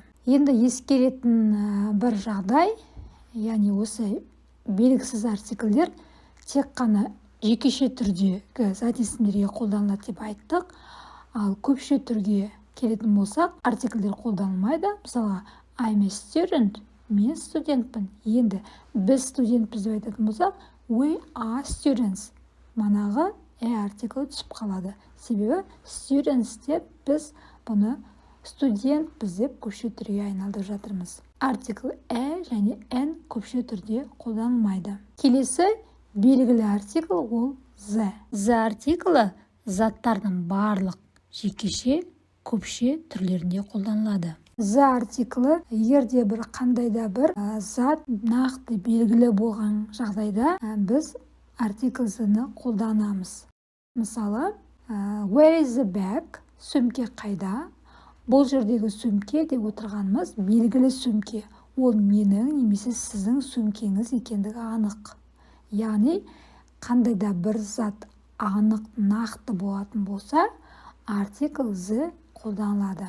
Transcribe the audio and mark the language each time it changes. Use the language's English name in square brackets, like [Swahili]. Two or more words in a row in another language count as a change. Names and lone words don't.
[Kazakh] Енді ескеретін бір жағдай, яғни осы белгісіз артикльдер тек қана жекеше түрдегі зат есімдерге қолданылады деп айттық. Ал көпше түрге келетін болсақ, артикльдер қолданылмайды. Мысалға, [English] I'm a student. [Kazakh] Мен студентпін. Енді біз студентпіз деп айтатын болсақ, [English] we are students. [Kazakh] Манағы артикль түсіп қалады. Себебі students деп біз бұны студентпіз деп көпше түрге айналдырып жатырмыз. Артикль және N көпше түрде қолданылмайды. Келесі белгілі артикль ол the. The артиклі заттардың барлық жекеше көпше түрлерінде қолданылады. The артиклі егерде бір қандай да бір зат нақты белгілі болған жағдайда біз артикльні қолданамыз. Мысалы, [English] where is the bag? [Kazakh] Сөмке қайда? Бұл жердегі сөмке деп отырғанымыз белгілі сөмке. Ол менің немесе сіздің сөмкеңіз екендігі анық. Яғни, қандай да бір зат анық, нақты болатын болса, артикль the қолданылады.